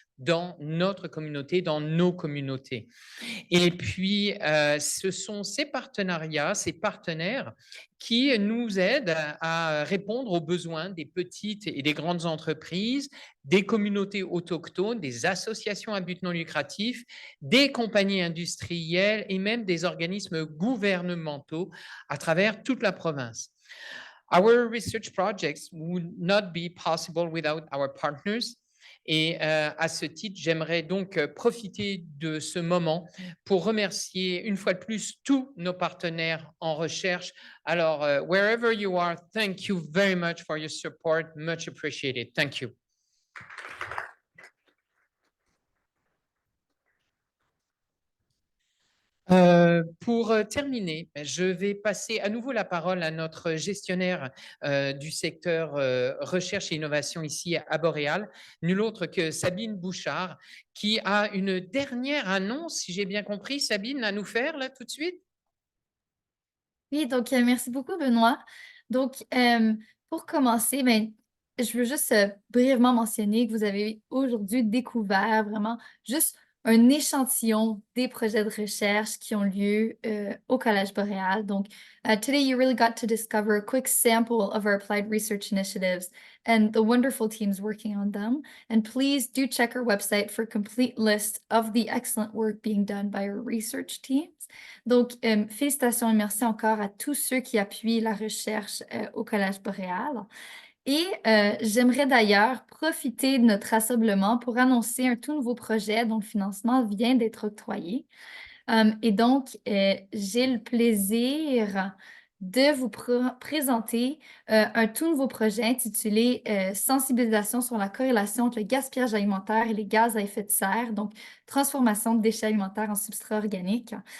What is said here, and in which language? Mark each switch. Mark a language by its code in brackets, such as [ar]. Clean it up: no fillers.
[fr] dans notre communauté, dans nos communautés. Et puis, ce sont ces partenariats, ces partenaires qui nous aident à répondre aux besoins des petites et des grandes entreprises, des communautés autochtones, des associations à but non lucratif, des compagnies industrielles et même des organismes gouvernementaux à travers toute la province. [en] Our research projects would not be possible without our partners. [fr] Et à ce titre, j'aimerais donc profiter de ce moment pour remercier une fois de plus tous nos partenaires en recherche. [en] Alors, wherever you are, thank you very much for your support. Much appreciated. Thank you. [fr] Pour terminer, je vais passer à nouveau la parole à notre gestionnaire du secteur recherche et innovation ici à Boréal, nul autre que Sabine Bouchard, qui a une dernière annonce, si j'ai bien compris, Sabine, à nous faire là tout de suite. Oui, donc merci beaucoup, Benoît. Donc, pour commencer, je veux juste brièvement mentionner que vous avez aujourd'hui découvert vraiment juste un échantillon des projets de recherche qui ont lieu au Collège Boréal. [en] Donc, today you really got to discover a quick sample of our applied research initiatives and the wonderful teams working on them. And please do check our website for a complete list of the excellent work being done by our research teams. [fr] Donc, félicitations et merci encore à tous ceux qui appuient la recherche au Collège Boréal. Et j'aimerais d'ailleurs profiter de notre rassemblement pour annoncer un tout nouveau projet dont le financement vient d'être octroyé. Et donc, j'ai le plaisir de vous présenter un tout nouveau projet intitulé Sensibilisation sur la corrélation entre le gaspillage alimentaire et les gaz à effet de serre, donc transformation de déchets alimentaires en substrats organiques.